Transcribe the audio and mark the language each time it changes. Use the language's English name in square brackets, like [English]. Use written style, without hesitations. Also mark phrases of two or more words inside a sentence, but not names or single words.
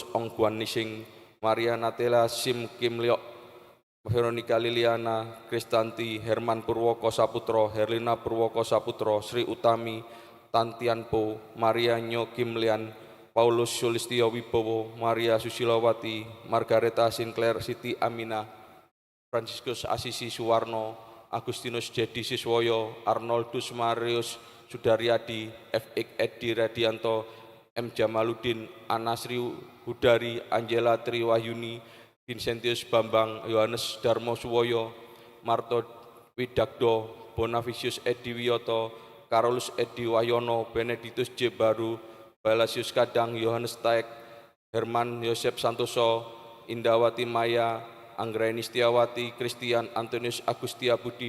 [Indonesian] Ong Guan Nising, Maria Natela Sim Kim Liok, Veronica Liliana, Kristanti, Herman Purwoko Saputro, Herlina Purwoko Saputro, Sri Utami, Tantianpo, Maria Nyo Kim Lian, Paulus Sulistio Wibowo, Maria Susilawati, Margareta Sinclair Siti Amina, Franciscus Asisi Suwarno, Agustinus Jedi Siswoyo, Arnoldus Marius Sudaryadi, F.X. Edi Radianto, M. Jamaluddin, Anasri Hudari, Angela Triwahyuni, Vincentius Bambang, Yohanes Darmo Suwoyo, Marto Widagdo, Bonavisius Edi Wiyoto, Karolus Edi Wahyono, Benedictus J. Baru, Balasius Kadang, Yohanes Taek, Herman Yosep Santoso, Indawati Maya, Anggraini Setiawati, Christian Antonius Agustia Budi,